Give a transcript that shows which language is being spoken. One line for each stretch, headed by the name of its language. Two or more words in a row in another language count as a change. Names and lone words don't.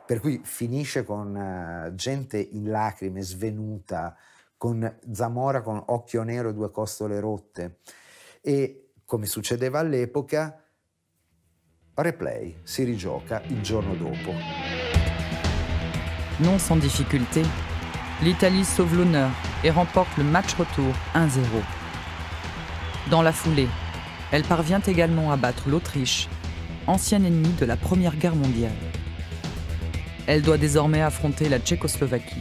Italian: Per cui finisce con gente in lacrime, svenuta, con Zamora con occhio nero e 2 costole rotte. E, come succedeva all'epoca, replay, si rigioca il giorno dopo.
French: Non sans difficulté, l'Italie sauve l'honneur et remporte le match retour 1-0. Dans la foulée, elle parvient également à battre l'Autriche, ancien ennemi de la Première Guerre mondiale. Elle doit désormais affronter la Tchécoslovaquie.